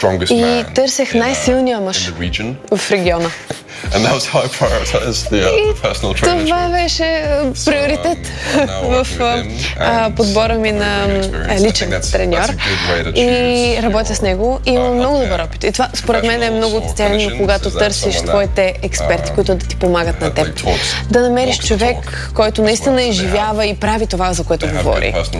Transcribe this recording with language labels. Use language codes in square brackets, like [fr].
[bg] И търсех най-силния мъж в региона. [en] And that was how I prioritized the personal training. [bg] Това беше приоритет в подбора ми на личен треньор и работя с него и имам много добър опит. И това според мен е много ценно, когато търсиш твоите експерти, които да ти помагат на теб. Да намериш човек, който наистина изживява и прави това, за което говори.